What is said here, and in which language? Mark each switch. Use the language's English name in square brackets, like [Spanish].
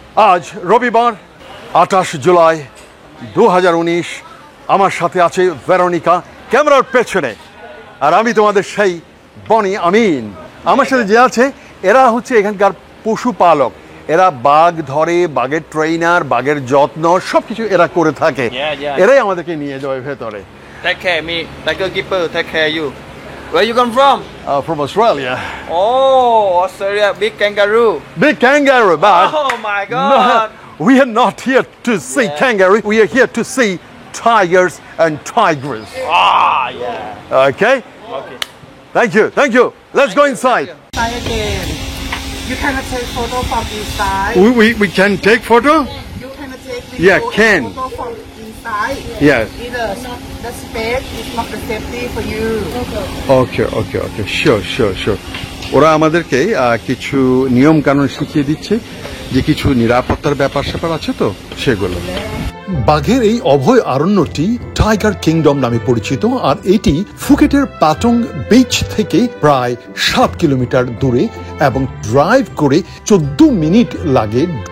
[Bangla] আজ রবিবার 28 জুলাই 2019, আমার সাথে আছে ভেরোনিকা ক্যামেরার পেছনে, আর আমি তোমাদের সেই বনি আমিন। আমার সাথে যে আছে, এরা হচ্ছে এখানকার পশুপালক। এরা বাঘ ধরে, বাঘের ট্রেনার, বাঘের যত্ন সব কিছু এরা করে থাকে। এরাই আমাদেরকে নিয়ে যাবে ভেতরে। [English] Take care me, tiger keeper, take care you. Where you come from? From Australia. Oh, Australia, big kangaroo. Big kangaroo, but Oh my God. we are not here to see kangaroo. We are here to see tigers and tigers. Ah, yeah. Okay? Okay. Thank you. Thank you. Let's go inside. Try again. You cannot take photo from inside. We can take photo? You cannot take video Yeah, can. photo from inside. Yes. Either the space is not the safety for you. Okay. Sure. [Bangla] ওরা আমাদেরকে কিছু নিয়ম কানুন শিখিয়ে দিচ্ছে, যে কিছু নিরাপত্তার ব্যাপার আছে তো সেগুলো। বাঘের এই অভয় অরণ্যটি টাইগার কিংডম নামে পরিচিত, আর এটি ফুকেটের প্যাটং বিচ থেকে প্রায় 7 কিলোমিটার দূরে এবং ড্রাইভ করে 14 মিনিট লাগে।